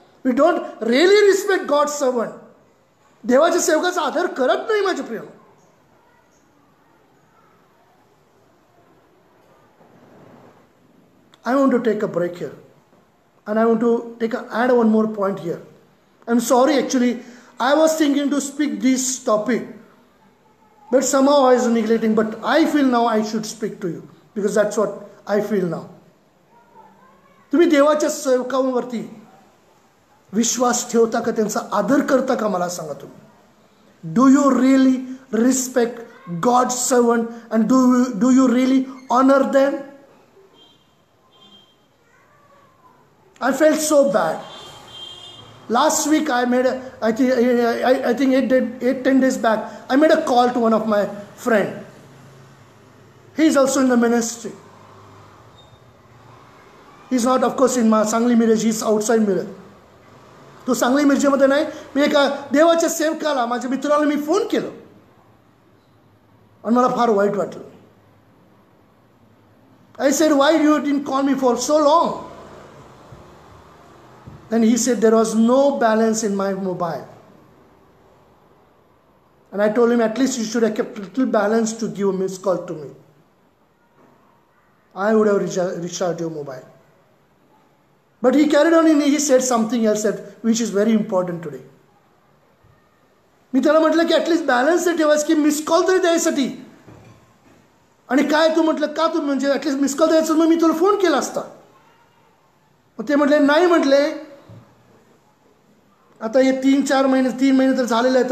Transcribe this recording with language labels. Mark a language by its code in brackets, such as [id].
[en] We don't really respect God's servant. [mr] देवाच्या सेवकाचा आदर करत नाही माझे प्रिय. [en] I want to take a break here. And I want to add one more point here. I'm sorry, actually, I was thinking to speak this topic, but somehow I was neglecting. But I feel now I should speak to you, because that's what I feel now. [mr] तुम्ही देवाच्या सेवकांवरती विश्वास ठेवता का? त्यांचा आदर करता का? मला सांगा तुम्ही. [en] Do you really respect God's servant and do you really honor them? I felt so bad. Last week I think 8-10 days back, I made a call to one of my friend. He is also in the ministry. He is not, of course, in Sangli Miraj. He is outside Miraj. [mr] तो सांगली मिरजेमध्ये नाही. मी एका देवाच्या सेवकाला, माझ्या मित्राला मी phone केलं आणि मला फार वाईट वाटलं. [en] I said, why you didn't call me for so long? Then he said there was no balance in my mobile. And I told him, at least you should have kept a little balance to give a missed call to me. I would have recharged your mobile. But he carried on and he said something else which is very important today. [mr] मी त्याला म्हटलं की at least balance तर ठेवायचं, की miss call तरी द्यायसाठी. आणि काय तू म्हटलं, का तू म्हणजे ॲटलिस्ट मिस कॉल द्यायचं, मग मी तुला फोन केला असता. मग ते म्हटले नाही. म्हटले आता हे 3 महिने तर झालेले आहेत.